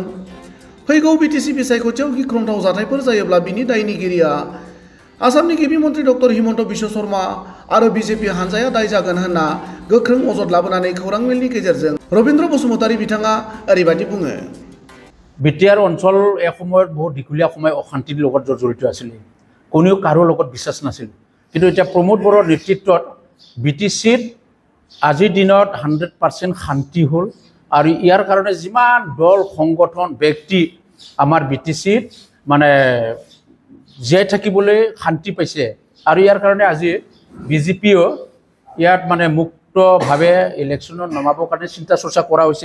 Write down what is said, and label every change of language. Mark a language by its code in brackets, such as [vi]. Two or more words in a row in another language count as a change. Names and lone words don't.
[brx] फैगौ बिटिसि बिसायख'थियाव गिख्रंथाव जाथायफोर जायोब्ला बिनि दायनिगिरिया आसामनि गिबि मन्त्रि डक्टर हिमन्त बिश्व शर्मा आरो बिजेपि हानजाया दाय जागोन होनना गोख्रों अजद लाबोनानै खौरां मेलनि गेजेरजों रबीन्द्र बसुमतारी बिथाङा ओरैबायदि बुङो। [as] बिटिआर অঞ্চল এসময়ত বহুত দীঘলীয়া সময় অশান্তিৰ লগত জড়িত আছিল। কোনেও কাৰো লগত বিশ্বাস নাছিল। কিন্তু এতিয়া প্ৰমোদ বড়োৰ নেতৃত্বত বিটিচিত আজিৰ দিনত 100% শান্তি হ'ল আৰু ইয়াৰ কাৰণে যিমান দল সংগঠন ব্যক্তি আমাৰ বিটিচিত মানে জীয়াই থাকিবলৈ শান্তি পাইছে আৰু ইয়াৰ কাৰণে আজি বিজেপিও ইয়াত মানে মুক্তভাৱে ইলেকশ্যনত নমাবৰ কাৰণে চিন্তা চৰ্চা কৰা হৈছে।